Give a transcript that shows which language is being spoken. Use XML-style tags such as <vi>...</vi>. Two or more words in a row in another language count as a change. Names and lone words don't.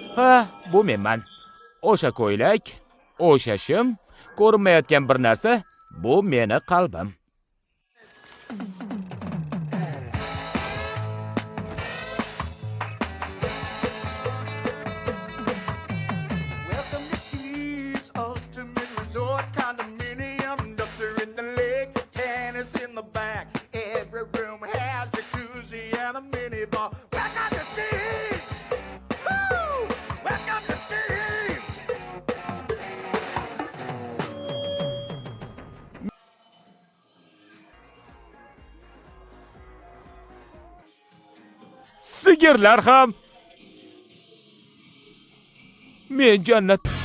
<uz>Ha, bu menman. O'sha ko'ylak, o'sha shim, ko'rinmayotgan bir narsa, bu meni qalbim.</uz> <en>Welcome to Steve's Ultimate Resort Condominium. Ducks are in the lake, tennis in the back. Every room has jacuzzi and a mini bar. Welcome to Steve's! Woo! Welcome to Steve's!</en> <uz>Sigirlar ham. Men jannat.</uz>